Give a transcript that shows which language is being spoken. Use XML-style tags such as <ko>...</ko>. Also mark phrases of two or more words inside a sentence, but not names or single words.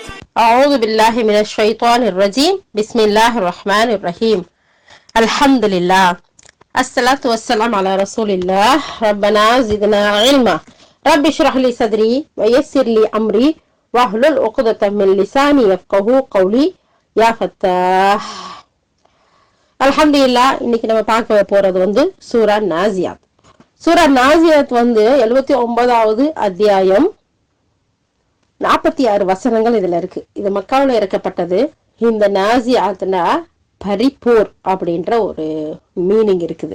<ar>أعوذ بالله من الشيطان الرجيم بسم الله الرحمن الرحيم الحمد لله الصلاة والسلام على رسول الله ربنا زدنا علما رب اشرح لي صدري ويسر لي أمري واحلل عقدة من لساني يفقهوا قولي يا فتاح அல்ஹம்துலில்லா.</ar> <ta>இன்னைக்கு நம்ம பார்க்க போறது சூரா நாசியாத். சூரா நாசியாத் 79வது அத்தியாயம், 46 வசனங்கள் இதுல இருக்கு. இது மக்காவுல இறக்கப்பட்டது. இந்த நாசியாத்னா பரிப்போர் அப்படின்ற ஒரு மீனிங் இருக்குது.</ta>